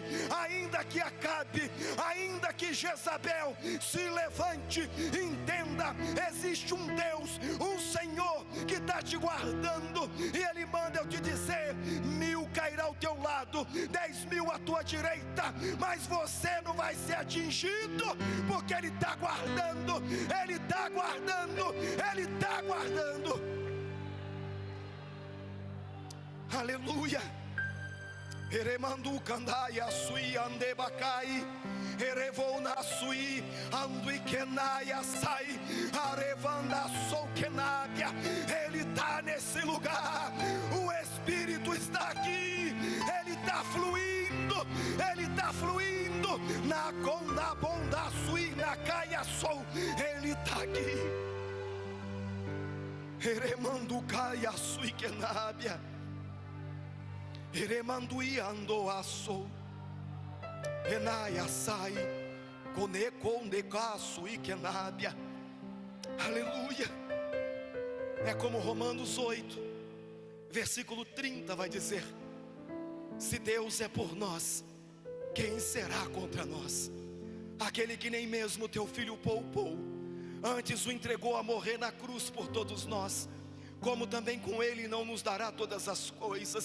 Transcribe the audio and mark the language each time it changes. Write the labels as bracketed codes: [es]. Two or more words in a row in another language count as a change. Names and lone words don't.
[pt] Ainda que Acabe, ainda que Jezabel se levante, entenda, existe um Deus, um Senhor que está te guardando, e Ele manda eu te dizer: 1000 cairá ao teu lado, 10.000 à tua direita, mas você não vai ser atingido, porque Ele está guardando, Ele está guardando, Ele está guardando. Aleluia. Eremandu candaia sui andebacai, erevona sui anduiquenaia sai, arevanda souquenábia. Ele está nesse lugar, o Espírito está aqui, Ele está fluindo, Ele está fluindo. Na conda bonda sui na caia sou, Ele está aqui. Eremandu caia sui quenábia. Eremandui ando aço, enaia sai, Aleluia. É como Romanos 8, versículo 30 vai dizer: se Deus é por nós, quem será contra nós? Aquele que nem mesmo teu filho poupou, antes o entregou a morrer na cruz por todos nós, como também com ele não nos dará todas as coisas.